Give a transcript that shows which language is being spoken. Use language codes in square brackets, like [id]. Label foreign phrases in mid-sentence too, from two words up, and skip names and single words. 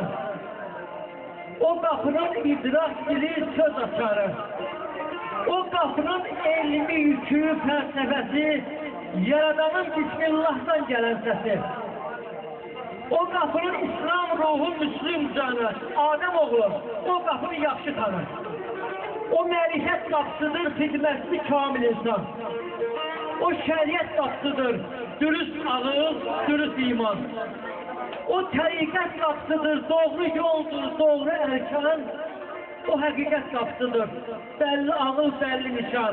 [tr] O kapının idrak dili söz açarım. O kapının elmi yükü felsefesi, Yaradanın Bismillah'tan gelen sesi. O kapının İslam ruhu Müslüm canı, Adem oğlu, o kapını [az] yaxşı tanır. O mərifət qapısıdır, xidmətli kamil insan. O şəriət qapısıdır, dürüst ağız, dürüst iman. O təriqət qapısıdır, doğru yoldur, doğru erkan. O həqiqət qapısıdır, bəlli ağıl, bəlli nişan.